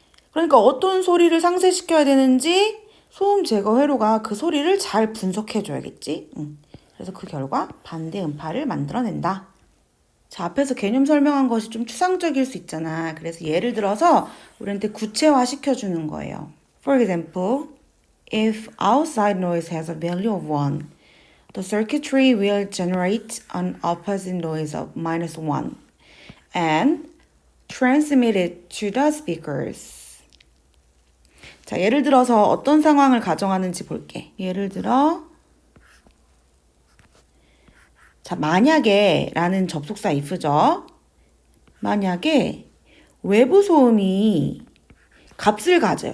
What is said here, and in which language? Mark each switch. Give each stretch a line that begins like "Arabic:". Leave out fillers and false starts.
Korean: 그러니까 어떤 소리를 상쇄시켜야 되는지 소음 제거 회로가 그 소리를 잘 분석해 줘야겠지. 그래서 그 결과 반대 음파를 만들어낸다. 자, 앞에서 개념 설명한 것이 좀 추상적일 수 있잖아. 그래서 예를 들어서 우리한테 구체화 시켜주는 거예요.
English: For example, if outside noise has a value of 1, the circuitry will generate an opposite noise of -1 and transmit it to the speakers.
Korean: 자, 예를 들어서 어떤 상황을 가정하는지 볼게. 예를 들어, 자, 만약에 라는 접속사 if죠. 만약에 외부 소음이 값을 가져요.